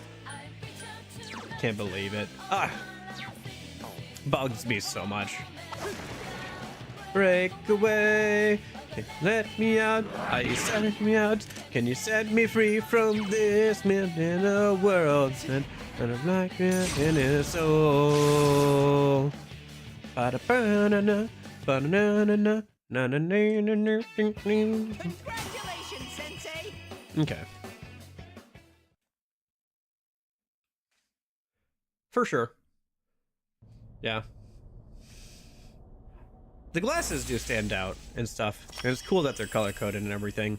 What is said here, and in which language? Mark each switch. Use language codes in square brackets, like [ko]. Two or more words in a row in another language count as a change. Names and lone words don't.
[en] Can't believe it. Bugs me so much. Break away, let me out. Are you setting me out? Can you set me free from this middle world? And a black man in his soul. Ba-da-ba-na-na, ba-na-na-na, na-na-na-na-na. Congratulations, Sensei! Okay. For sure. Yeah. The glasses do stand out and stuff, and it's cool that they're color-coded and everything.